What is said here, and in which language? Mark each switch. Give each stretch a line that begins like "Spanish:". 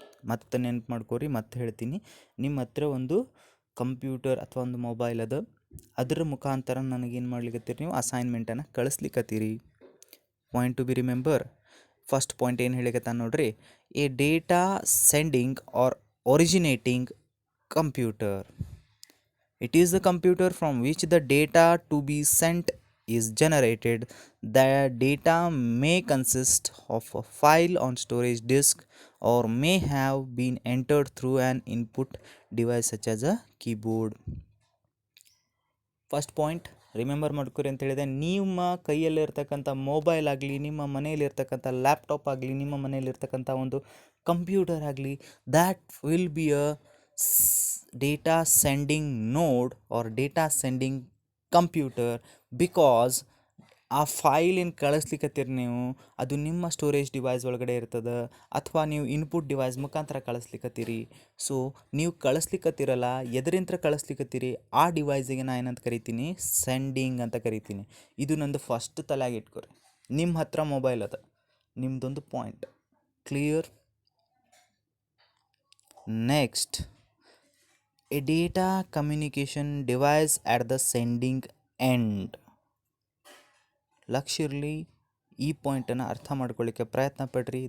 Kannada: ಮತ್ತೆ ನೆನ್ಪು ಮಾಡ್ಕೋರಿ, ಮತ್ತೆ ಹೇಳ್ತೀನಿ. ನಿಮ್ಮ ಹತ್ರ ಒಂದು ಕಂಪ್ಯೂಟರ್ ಅಥವಾ ಒಂದು ಮೊಬೈಲ್ ಅದ, ಅದರ ಮುಖಾಂತರ ನನಗೇನು ಮಾಡ್ಲಿಕ್ಕತ್ತೀರಿ, ನೀವು ಅಸೈನ್ಮೆಂಟನ್ನು ಕಳಿಸ್ಲಿಕ್ಕತ್ತೀರಿ.
English: Point to be remember. First point
Kannada: ಏನು ಹೇಳಿಕತ್ತ ನೋಡ್ರಿ,
English: A data sending or originating computer. It is the computer from which the data to be sent is generated. The data may consist of a file on storage disk or may have been entered through an input device such as a keyboard.
Kannada: First point remember ಮಾಡ್ಕೊರಿ ಅಂತ ಹೇಳಿದೆ. ನಿಮ್ಮ ಕೈಯಲ್ಲಿರ್ತಕ್ಕಂಥ mobile ಆಗಲಿ, ನಿಮ್ಮ ಮನೆಯಲ್ಲಿರ್ತಕ್ಕಂಥ laptop ಆಗಲಿ, ನಿಮ್ಮ ಮನೆಯಲ್ಲಿರ್ತಕ್ಕಂಥ ಒಂದು computer ಆಗಲಿ,
English: That will be a data sending node or data sending computer.
Kannada: Because ಆ ಫೈಲ್ ಏನು ಕಳಿಸ್ಲಿಕ್ಕತ್ತೀರಿ ನೀವು, ಅದು ನಿಮ್ಮ ಸ್ಟೋರೇಜ್ ಡಿವೈಸ್ ಒಳಗಡೆ ಇರ್ತದೆ, ಅಥವಾ ನೀವು ಇನ್ಪುಟ್ ಡಿವೈಸ್ ಮುಖಾಂತರ ಕಳಿಸ್ಲಿಕ್ಕತ್ತೀರಿ. ಸೊ ನೀವು ಕಳಿಸ್ಲಿಕ್ಕತ್ತೀರಲ್ಲ, ಎದರಿಂತ ಕಳಿಸ್ಲಿಕ್ಕತ್ತೀರಿ, ಆ ಡಿವೈಸಿಗೆ ನಾನು ಏನಂತ ಕರಿತೀನಿ, ಸೆಂಡಿಂಗ್ ಅಂತ ಕರಿತೀನಿ. ಇದು ನಂದು ಫಸ್ಟ್ ತಲೆಯಾಗಿ ಇಟ್ಕೊರಿ. ನಿಮ್ಮ ಹತ್ರ ಮೊಬೈಲ್ ಅದ, ನಿಮ್ಮದೊಂದು point. Clear?
English: Next, a data communication device at the sending end.
Kannada: ಲಕ್ಷಿರ್ಲಿ ಈ ಪಾಯಿಂಟನ್ನು ಅರ್ಥ ಮಾಡ್ಕೊಳ್ಳಿಕ್ಕೆ ಪ್ರಯತ್ನ ಪಡ್ರಿ.